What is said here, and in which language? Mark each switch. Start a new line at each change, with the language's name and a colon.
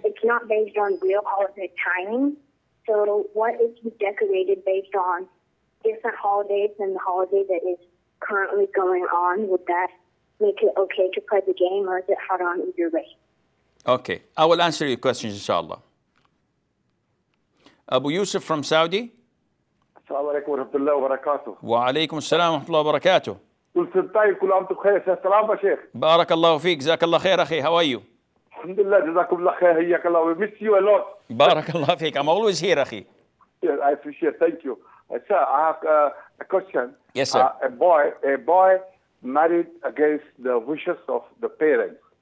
English: But it's not based on real holiday timing. So, what if you decorated based on different holidays than the holiday that is currently going on? Would that make it okay to play the game, or is it haram either way? Okay. I will answer your questions, inshallah. Abu Yusuf from Saudi.
Arabic: السلام عليكم ورحمة الله وبركاته. وعليكم السلام ورحمة الله وبركاته. كل سنة طيب كل عام وانتم بخير. السلام يا شيخ. بارك الله فيك. جزاك الله خير أخي.
English: How are you?
Arabic: الحمد لله جزاكم الله خير. حياك الله.
English: We miss you a lot.
Arabic: بارك الله فيك.
English: I'm always here أخي. Yes, I appreciate. Thank you. Sir, I have a question. Yes, sir. A boy married against the wishes of the parents.